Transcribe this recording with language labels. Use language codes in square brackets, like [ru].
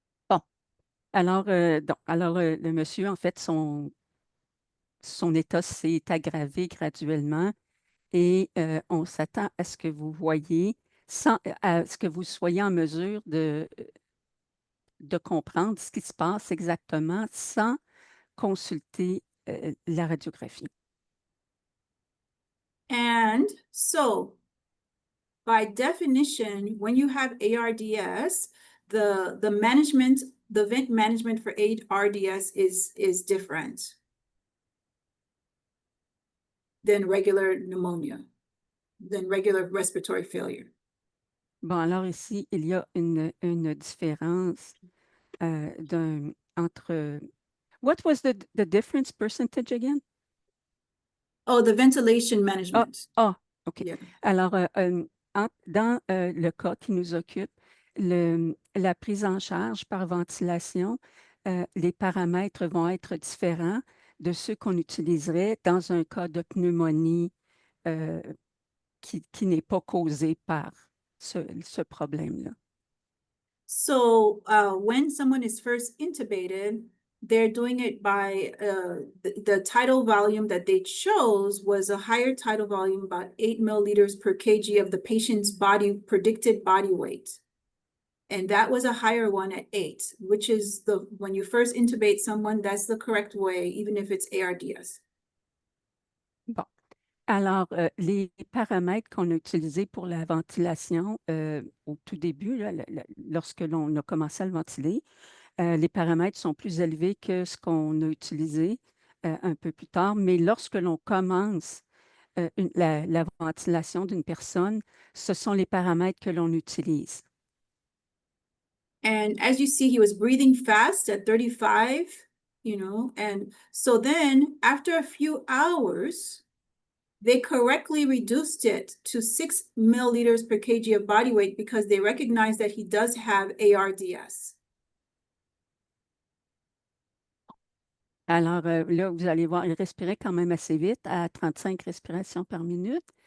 [fr] Bon, alors, le monsieur, en fait, son état s'est aggravé graduellement et on s'attend à ce que vous voyez, à ce que vous soyez en mesure de comprendre ce qui se passe exactement sans consulter la radiographie. [en] And so, by definition, when you have ARDS, the vent management for ARDS is different than regular pneumonia, than regular respiratory failure. [fr] Bon, alors ici, il y a une différence entre... [en] What was the difference percentage again? Oh, the ventilation management. OK. Yeah. [fr] Alors, dans le cas qui nous occupe, la prise en charge par ventilation, les paramètres vont être différents de ceux qu'on utiliserait dans un cas de pneumonie qui n'est pas causé par ce problème-là. [en] So when someone is first intubated, they're doing it by the tidal volume that they chose was a higher tidal volume, about 8 milliliters per kg of the patient's predicted body weight. And that was a higher one at 8, which is when you first intubate someone, that's the correct way, even if it's ARDS. [fr] Bon. Alors, les paramètres qu'on a utilisés pour la ventilation au tout début, là, lorsque l'on a commencé à le ventiler, les paramètres sont plus élevés que ce qu'on a utilisé un peu plus tard. Mais lorsque l'on commence la ventilation d'une personne, ce sont les paramètres que l'on utilise. [en] And as you see, he was breathing fast at 35, and so then after a few hours, they correctly reduced it to 6 milliliters per kg of body weight because they recognize that he does have ARDS. [fr] Alors là, vous allez voir, il respirait quand même assez vite, à 35 respirations par minute.